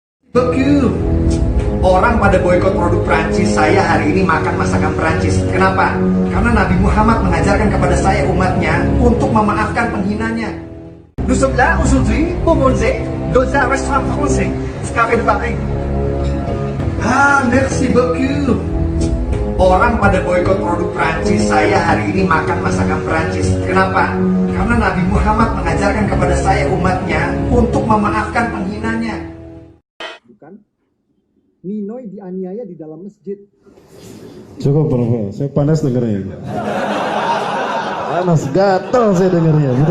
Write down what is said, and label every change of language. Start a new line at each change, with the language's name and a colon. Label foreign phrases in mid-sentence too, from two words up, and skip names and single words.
Indonesian: Beku. Orang pada boikot produk Prancis, saya hari ini makan masakan Prancis. Kenapa? Karena Nabi Muhammad mengajarkan kepada saya umatnya untuk memaafkan penghinanya.
French: Nous sommes là aujourd'hui pour manger dans un restaurant français, Café de Paris. Ah, merci beaucoup.
Indonesian: Orang pada boikot produk Prancis, saya hari ini makan masakan Prancis. Kenapa? Karena Nabi Muhammad mengajarkan kepada saya umatnya untuk memaafkan penghinanya. Bukan? Ninoy dianiaya di dalam masjid. Cukup bro, saya panas dengarnya. Panas, gatal saya dengarnya, betul.